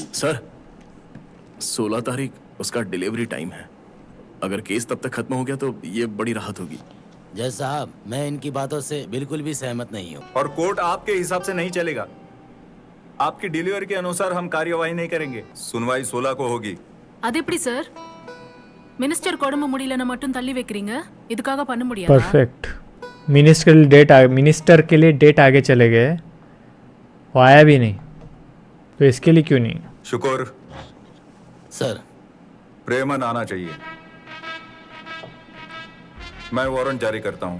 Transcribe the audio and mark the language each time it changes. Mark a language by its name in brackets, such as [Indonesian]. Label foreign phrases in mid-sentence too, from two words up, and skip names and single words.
[Hindi] सर, 16 तारीख उसका [English] delivery time [Hindi] है। अगर केस तब तक खत्म हो गया तो ये बड़ी राहत होगी। जज साहब, मैं इनकी बातों से बिल्कुल भी सहमत नहीं हूँ। और कोर्ट आपके हिसाब से नहीं चलेगा। आपकी डिलीवरी के अनुसार हम कार्यवाही नहीं करेंगे। सुनवाई 16 को होगी। [Tamil] அது எப்படி சார்? மினிஸ்டர் உடம்பு முடியலன்னா மட்டும் தள்ளி வைக்கிறீங்க, இதுக்காக பண்ண முடியாதா? [Hindi] परफेक्ट। मिनिस्टर के लिए डेट आगे चले गए, वो आया भी नहीं, तो इसके लिए क्यों नहीं? शुक्र सर, प्रेमन आना चाहिए। मैं वारंट जारी करता हूँ।